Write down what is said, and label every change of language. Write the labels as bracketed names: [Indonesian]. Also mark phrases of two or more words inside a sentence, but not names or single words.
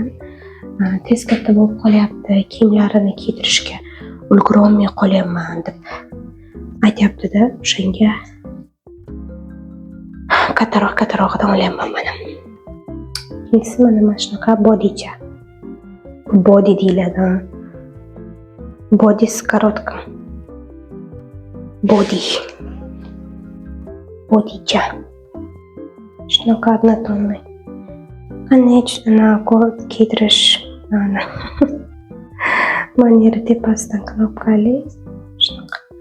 [Uzbek] Tez katta bo'lib qolyapti, kiyimlarini kiydirishga ulgurolmay qolyapman deb aytyapti-da. O'shanga kattarog'idan olyapman mana. Ikkinchisi mana shunaqa bodycha. Body deyiladi. [Russian] Body с коротким. [Uzbek] Bodycha. Shunaqa [Russian] однотонный. Конечно, [Uzbek] kiydirish maneri tepasidan knopkali. Shunaqa.